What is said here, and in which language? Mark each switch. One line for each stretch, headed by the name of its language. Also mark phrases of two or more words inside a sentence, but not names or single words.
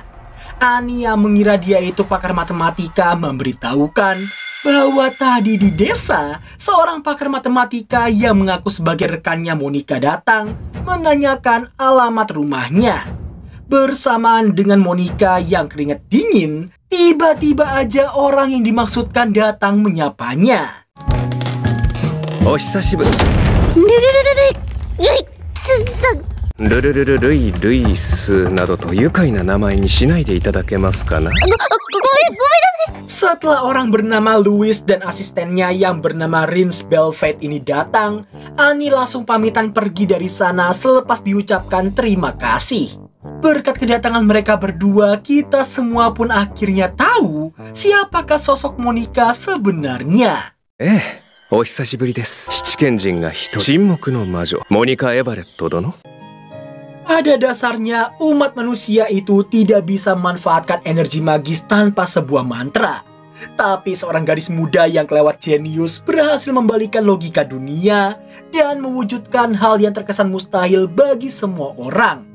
Indonesian: Annie yang mengira dia itu pakar matematika memberitahukan bahwa tadi di desa, seorang pakar matematika yang mengaku sebagai rekannya Monica datang menanyakan alamat rumahnya. Bersamaan dengan Monica yang keringat dingin, tiba-tiba aja orang yang dimaksudkan datang menyapanya.
Japanese: お久しぶり. ルルルルルイルイスなどと愉快な名前にしないでいただけますかな。
Indonesian: Setelah orang bernama Louis dan asistennya yang bernama Rins Belfait ini datang, Annie langsung pamitan pergi dari sana selepas diucapkan terima kasih. Berkat kedatangan mereka berdua, kita semua pun akhirnya tahu siapakah sosok Monica sebenarnya.
Japanese: お久しぶりです。七賢人が一人、沈黙の魔女、モニカ・エバレット殿。
Indonesian: Pada dasarnya, umat manusia itu tidak bisa memanfaatkan energi magis tanpa sebuah mantra. Tapi seorang gadis muda yang kelewat jenius berhasil membalikan logika dunia dan mewujudkan hal yang terkesan mustahil bagi semua orang.